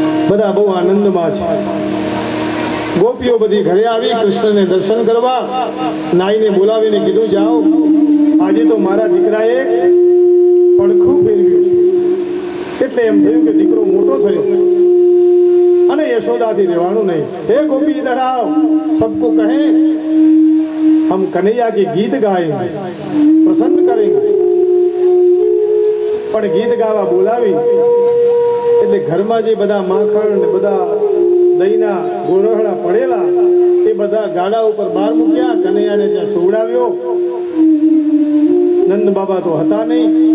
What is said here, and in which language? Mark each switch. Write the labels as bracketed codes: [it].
[gu] બધા બહુ આનંદમાં છે. ગોપીઓ બધી ઘરે આવી કૃષ્ણને દર્શન કરવા. નાઈને બોલાવીને કીધું, જાઓ, આજે તો મારા દીકરાએ પડખું ફેરવ્યું છે. એટલે એમ થયું કે દીકરો મોટો થયો અને યશોદાથી રહેવાનું નહીં. [hi] હે ગોપી ઇધર આઓ, સબકો કહે हम कन्हैया के गीत गाएंगे, प्रसन्न करेंगे. [gu] પણ ગીત ગાવા બોલાવી એટલે ઘરમાં જે બધા માખણ ને બધા દહીંના ગોરહડા પડેલા એ બધા ગાડા ઉપર બહાર મૂક્યા. કનૈયાને ત્યાં સુવડાવ્યો. નંદ બાબા તો હતા નહીં.